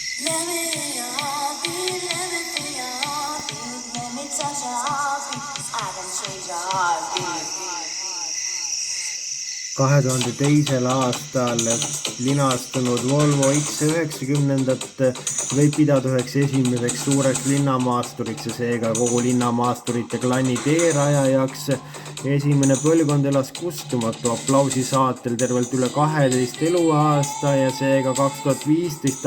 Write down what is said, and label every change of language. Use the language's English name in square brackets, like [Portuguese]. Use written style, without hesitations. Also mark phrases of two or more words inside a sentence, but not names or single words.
[English] Let me feel your heartbeat, let me feel your heartbeat, let me touch your heartbeat, I can change your heartbeat. [Estonian] 2002. aastal linastunud Volvo X90 võib pidada üheks esimeseks suureks linnamaasturiks ja seega kogu linnamaasturite klanni teerajajaks. Esimene põlvkond elas kustumatu aplausi saatel tervelt üle 12 eluaasta ja seega 2015.